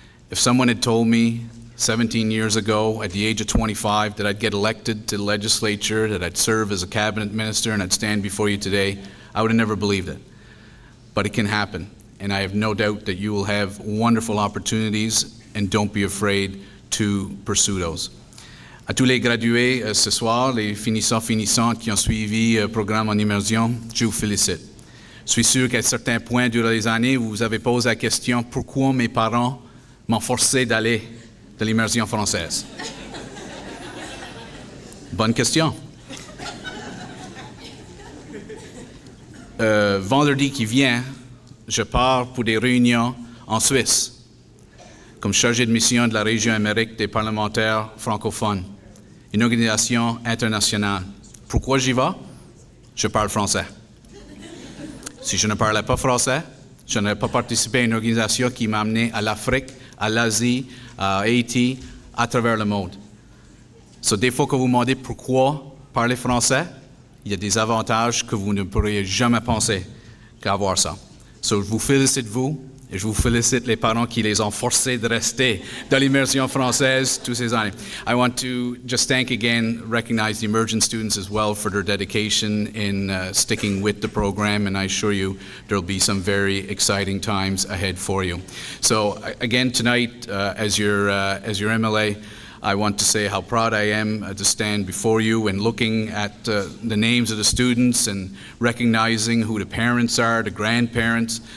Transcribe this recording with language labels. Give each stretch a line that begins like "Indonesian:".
English: If someone had told me 17 years ago, at the age of 25, that I'd get elected to the legislature, that I'd serve as a cabinet minister, and I'd stand before you today, I would have never believed it. But it can happen. And I have no doubt that you will have wonderful opportunities, and don't be afraid to pursue those.
French: À tous les gradués ce soir, les finissants qui ont suivi le programme en immersion, je vous félicite. Je suis sûr qu'à certains points durant les années, vous vous avez posé la question pourquoi mes parents m'ont forcé d'aller de l'immersion française. Bonne question. Vendredi qui vient, je pars pour des réunions en Suisse, comme chargé de mission de la région Amérique des parlementaires francophones, une organisation internationale. Pourquoi j'y vais? Je parle français. Si je ne parlais pas français, je n'aurais pas participé à une organisation qui m'a amené à l'Afrique, à l'Asie, à Haïti, à travers le monde. So, des fois que vous me demandez pourquoi parler français, il y a des avantages que vous ne pourriez jamais penser qu'avoir ça. So, je vous félicite vous, et je vous félicite les parents qui les ont forcés de rester dans l'immersion française toutes ces années.
English: I want to just thank again, recognize the emergent students as well for their dedication in sticking with the program, and I assure you there will be some very exciting times ahead for you. So again tonight, as your MLA, I want to say how proud I am to stand before you and looking at the names of the students and recognizing who the parents are, the grandparents.